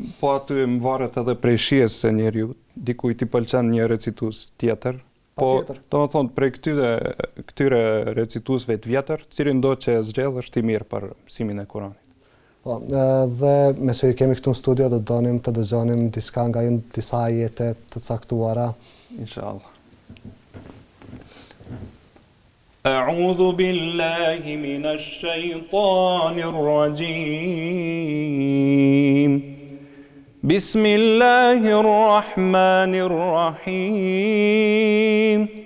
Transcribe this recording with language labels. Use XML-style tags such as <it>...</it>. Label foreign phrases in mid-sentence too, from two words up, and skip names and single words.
<sq>Po aty më varet edhe prej shijes së njeriu, dikujt i pëlqen një recitues tjetër. Po, domethënë prej këtyre recituesve të vjetër, cilin do që e zgjedh është i mirë për mësimin e Kuranit. Po, dhe me që i kemi këtu në studio dhe donim të dëgjonim diçka nga disa ajete të caktuara. Inshallah.</sq> <ar>أعوذ بالله من الشيطان الرجيم. بسم الله الرحمن الرحيم.</ar>